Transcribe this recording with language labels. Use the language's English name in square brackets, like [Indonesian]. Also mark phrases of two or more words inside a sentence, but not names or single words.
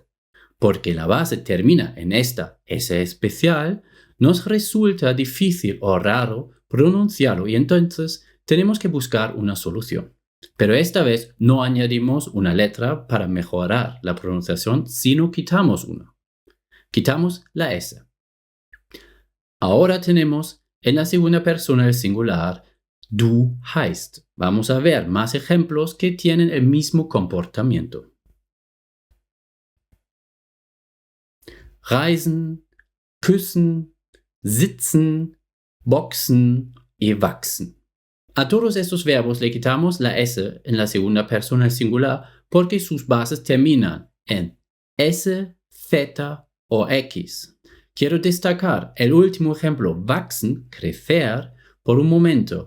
[Spanish] Porque la base termina en esta S especial, nos resulta difícil o raro pronunciarlo y entonces tenemos que buscar una solución. Pero esta vez no añadimos una letra para mejorar la pronunciación, sino quitamos una. Quitamos la S. Ahora tenemos en la segunda persona del singular [German] du heißt. [Spanish] Vamos a ver más ejemplos que tienen el mismo comportamiento. [German] Reisen, küssen, sitzen, boxen y wachsen. [Spanish] A todos estos verbos le quitamos la S en la segunda persona del singular porque sus bases terminan en S, Z o X. Quiero destacar el último ejemplo, wachsen, crecer, por un momento.